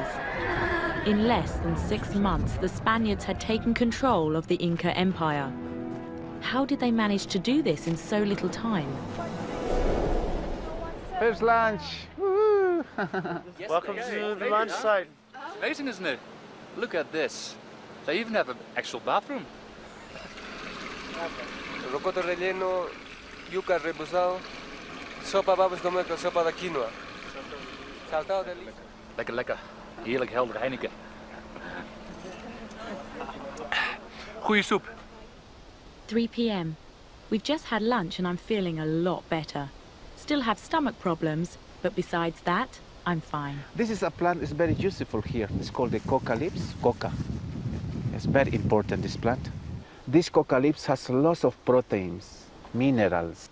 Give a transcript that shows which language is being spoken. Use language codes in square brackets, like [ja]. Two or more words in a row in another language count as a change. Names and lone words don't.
[en] In less than 6 months, the Spaniards had taken control of the Inca Empire. How did they manage to do this in so little time? First lunch! Woo! Welcome to the lunch site. Amazing, isn't it? Look at this. They even have an actual bathroom. [es] Rocoto relleno, yuca rebozado, sopa vamos comer con sopa de quinoa. Saltado de lis. [nl] Lekker, lekker. Heerlijk helder Heineken. Goeie soep. [en] 3 p.m. We've just had lunch and I'm feeling a lot better. Still have stomach problems, but besides that, I'm fine. This is a plant that's very useful here. It's called the coca leaves, coca. It's very important, this plant. This coca leaves has lots of proteins, minerals.